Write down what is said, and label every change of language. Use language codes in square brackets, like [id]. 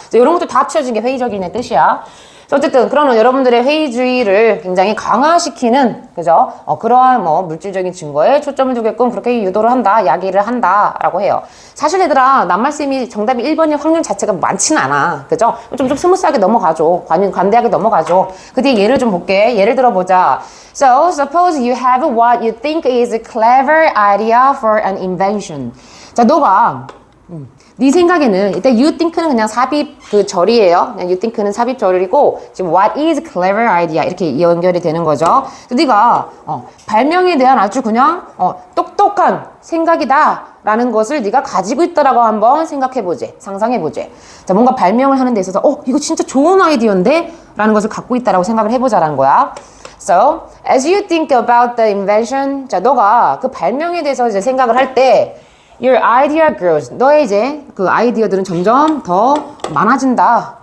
[ko] 이런 것도 다 합쳐진 게 회의적인의 뜻이야. 어쨌든 그러면 여러분들의 회의주의를 굉장히 강화시키는 그죠? 그러한 뭐 물질적인 증거에 초점을 두게끔 그렇게 유도를 한다, 야기를 한다라고 해요. 사실 얘들아 낱말씀이 정답이 1번일 확률 자체가 많지는 않아. 그죠? 좀 스무스하게 넘어가죠. 관대하게 넘어가죠. 그 뒤에 예를 좀 볼게. 예를 들어보자. [en] So suppose you have what you think is a clever idea for an invention. [ko] 자, 너가 네 생각에는 일단 you think는 그냥 삽입 그 절이에요. 그냥 you think는 삽입 절이고 지금 what is clever idea 이렇게 연결이 되는 거죠. 네가 발명에 대한 아주 그냥 똑똑한 생각이다라는 것을 네가 가지고 있다라고 한번 생각해보지, 상상해보지. 자, 뭔가 발명을 하는 데 있어서 이거 진짜 좋은 아이디어인데? 라는 것을 갖고 있다라고 생각을 해보자라는 거야. [en] So, as you think about the invention, [ko] 자, 너가 그 발명에 대해서 이제 생각을 할 때 [en] your idea grows. [ko] 너의 이제 그 아이디어들은 점점 더 많아진다.